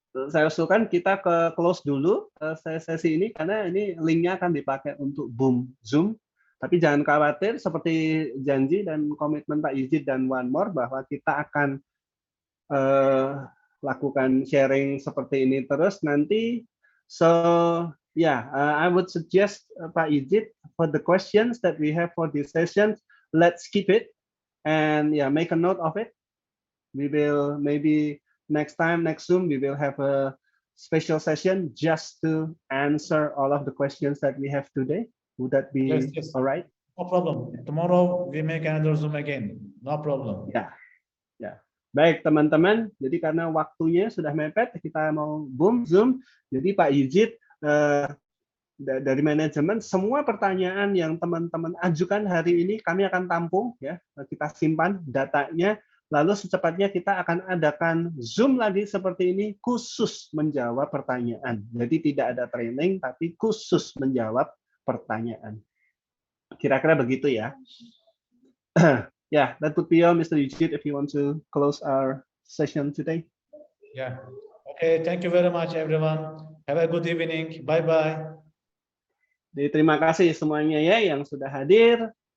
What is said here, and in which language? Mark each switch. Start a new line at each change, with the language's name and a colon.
Indonesian: Saya usulkan kita ke close dulu sesi ini karena ini linknya akan dipakai untuk Zoom. Tapi jangan khawatir, seperti janji dan komitmen Pak Ijit dan One More bahwa kita akan lakukan sharing seperti ini terus nanti.
English: So yeah, I would suggest Pak Ijit for the questions that we have for this session, let's keep it and yeah, make a note of it. We will maybe next Zoom, we will have a special session just to answer all of the questions that we have today. Would that be yes. all right? No problem. Tomorrow we make another Zoom again. No problem.
Indonesian: Ya. Baik teman-teman, jadi karena waktunya sudah mepet, kita mau Zoom. Jadi Pak Ijit dari manajemen, semua pertanyaan yang teman-teman ajukan hari ini kami akan tampung ya, kita simpan datanya, lalu secepatnya kita akan adakan Zoom lagi seperti ini khusus menjawab pertanyaan. Jadi tidak ada training, tapi khusus menjawab pertanyaan. Kira-kira begitu ya.
English: Yeah, that would be all, Mr. Yujit, if you want to close our session today. Yeah. Okay, thank you very much everyone. Have a good evening. Bye-bye.
Indonesian: Jadi terima kasih semuanya ya yang sudah hadir.